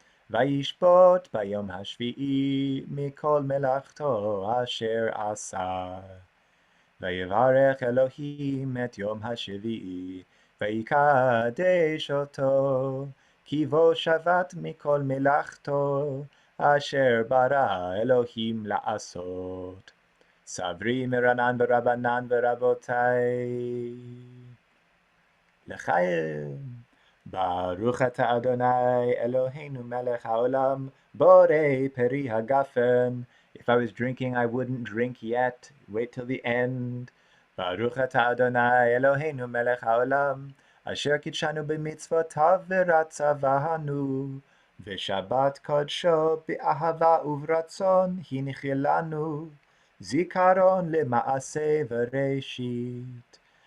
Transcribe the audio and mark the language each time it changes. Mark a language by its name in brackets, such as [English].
[Hebrew] וישפוט ביום השביעי מכל מלאכתו אשר עשה ויברך אלוהים את יום השביעי ויקדש אותו כי בו שבת מכל מלאכתו אשר ברא אלוהים לעשות. סברי מרנן ורבנן ורבותיי. לחיים. ברוך אתה אדוני אלוהינו מלך העולם, בורא פרי הגפן. [English] If I was drinking, I wouldn't drink yet. Wait till the end. [Hebrew] ברוך אתה אדוני אלוהינו מלך העולם, אשר קידשנו במצוותיו ורצוונו. ושבת קודשו באהבה וברצון הנחיל לנו, זיכרון למעשה וראשית.